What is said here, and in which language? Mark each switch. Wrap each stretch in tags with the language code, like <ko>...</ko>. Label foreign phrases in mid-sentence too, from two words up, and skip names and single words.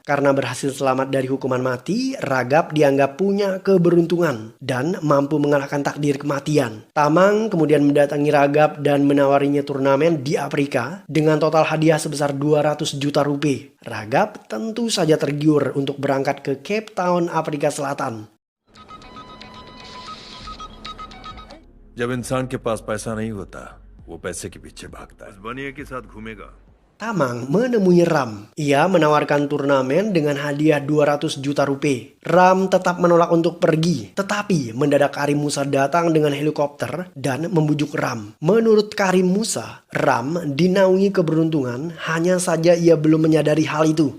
<id>Karena berhasil selamat dari hukuman mati, Ragab dianggap punya keberuntungan dan mampu mengalahkan takdir kematian. Tamang kemudian mendatangi Ragab dan menawarinya turnamen di Afrika dengan total hadiah sebesar 200 juta rupiah. Ragab tentu saja tergiur untuk berangkat ke Cape Town, Afrika Selatan.</id> <hi>जब इंसान के पास पैसा नहीं होता, वो पैसे के पीछे भागता है। बनिया के साथ घूमेगा।</hi> <id>Tamang menemui Ram. Ia menawarkan turnamen dengan hadiah 200 juta rupiah. Ram tetap menolak untuk pergi, tetapi mendadak Karim Musa datang dengan helikopter dan membujuk Ram. Menurut Karim Musa, Ram dinaungi keberuntungan, hanya saja ia belum menyadari hal itu.</id>